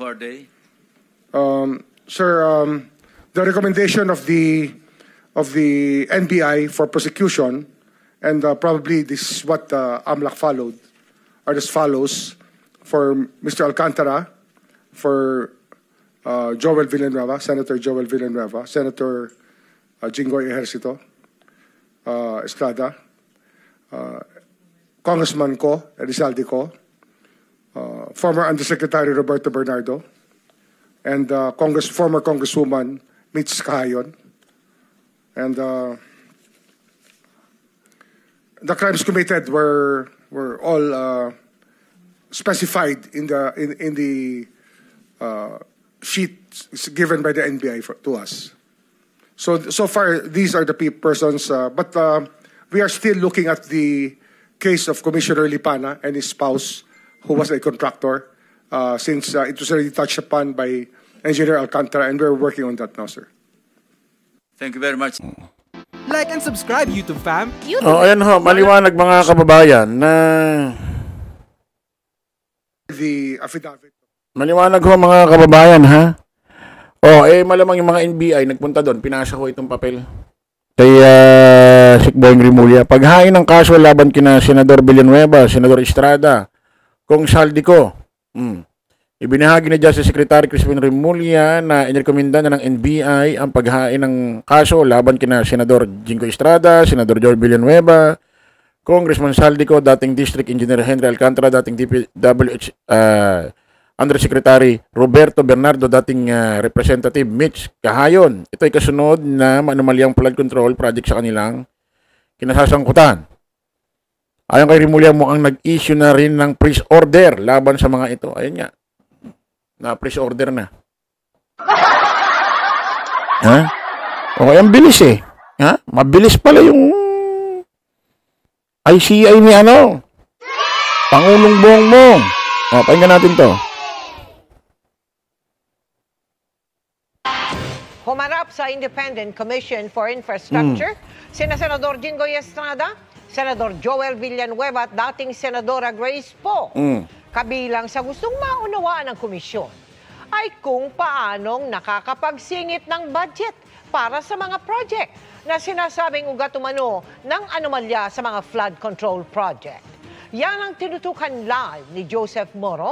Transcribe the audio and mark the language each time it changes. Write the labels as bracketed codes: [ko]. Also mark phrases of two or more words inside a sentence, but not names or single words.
[en] how many persons and who are they? Sir, the recommendation of the NBI for prosecution, and probably this is what AMLAC followed, are as follows: for Mr. Alcantara, for Joel Villanueva, Senator Joel Villanueva, Senator Jinggoy Ejercito Estrada, Congressman Ko, Rizaldi Ko, former Undersecretary Roberto Bernardo, and former Congresswoman Mitch Kahayon. And the crimes committed were all specified in the sheet given by the NBI to us. So far, these are the persons, but we are still looking at the case of Commissioner Lipana and his spouse, who was a contractor, since it was already touched upon by Engineer Alcantara, and we're working on that now, sir. Thank you very much. Like and subscribe, YouTube fam. [tl] Oh, ayan ho, maliwanag mga kababayan na [en] The affidavit. [tl] maliwanag ho mga kababayan, ha? Oh, malamang yung mga NBI nagpunta doon, pinasa ho itong papel kay Sikboy Rimulya. Paghain ng kaso laban kina Senador Villanueva, Senador Estrada, Kong Saldico. Ibinahagi na Justice Secretary Crispin Rimulya na inirekomenda na ng NBI ang paghain ng kaso laban kina Senador Jinggoy Estrada, Senador Joel Villanueva, Congressman Saldico, dating District Engineer Henry Alcantara, dating DPWH Undersecretary Roberto Bernardo, dating Representative Mitch Kahayon. Ito ay kasunod na manumalyang [en] flood control project [tl] sa kanilang kinasasangkutan. Ayon kay Rimulya, mukhang nag-issue na rin ng [en] freeze order [tl] laban sa mga ito. Ayun nga, na [en] freeze order [tl] na. Ha? Okay, ang bilis eh. Ha? Mabilis pala yung ICI ni Pangulong Bongbong. O, pakinggan natin to. Humarap sa Independent Commission for Infrastructure, sina Senador Jinggoy Estrada, Senador Joel Villanueva at dating Senadora Grace Poe. Kabilang sa gustong maunawaan ng komisyon ay kung paanong nakakapagsingit ng budget para sa mga project na sinasabing ugat umano ng anomalya sa mga [en] flood control project. [tl] Yan ang tinutukan live ni Joseph Morong.